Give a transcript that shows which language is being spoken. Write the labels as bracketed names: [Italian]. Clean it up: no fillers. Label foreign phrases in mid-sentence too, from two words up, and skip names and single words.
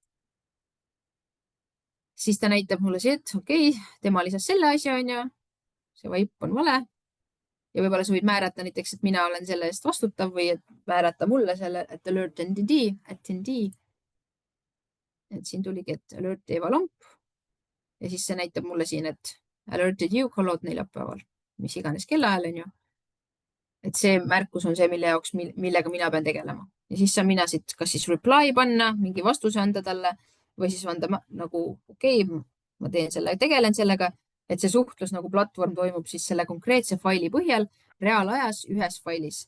[Estonian] Siis ta näitab mulle see, et okei, tema lisas selle asja, on ju, see vaip on vale. Ja võib-olla sa võid määrata näiteks, et mina olen selle eest vastutav või et määrata mulle selle, et [English] alert attendee. [Estonian] Et siin tuligi, et alert Eva Lomp. Ja siis see näitab mulle siin, et [English] alerted you call out [Estonian] neljapäeval, mis iganes kellaajal, on ju. Et see märkus on see, mille jaoks, millega mina pean tegelema. Ja siis saan mina siit kas siis reply panna, mingi vastuse anda talle või siis anda nagu okei, ma teen selle, tegelen sellega, et see suhtlus nagu platvorm toimub siis selle konkreetse faili põhjal reaalajas ühes failis.